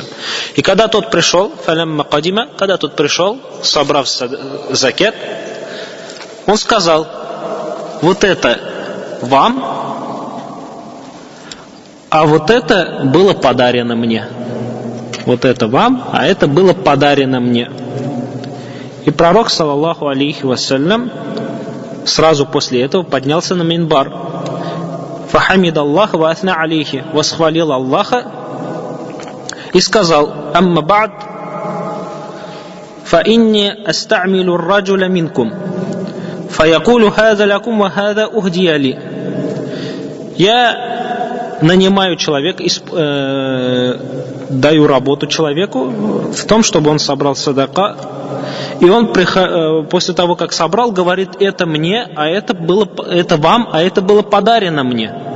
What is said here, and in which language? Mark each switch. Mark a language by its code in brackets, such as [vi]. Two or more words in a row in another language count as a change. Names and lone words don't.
[ru] И когда тот пришел, собрав закят, он сказал: вот это вам, а вот это было подарено мне. вот это вам, а это было подарено мне. И пророк, [ar] صلى الله عليه وسلم, [ru] сразу после этого поднялся на минбар. [ar] فحمد الله وأثنى عليه, [ru] восхвалил Аллаха и сказал: [ar] أما بعد، فإني أستعمل الرجل منكم، فيقول هذا لكم وهذا أهدي لي. [ru] Я нанимаю человека, даю работу человеку в том, чтобы он собрал садака, и он после того, как собрал, говорит: это мне, а это вам, а это было подарено мне.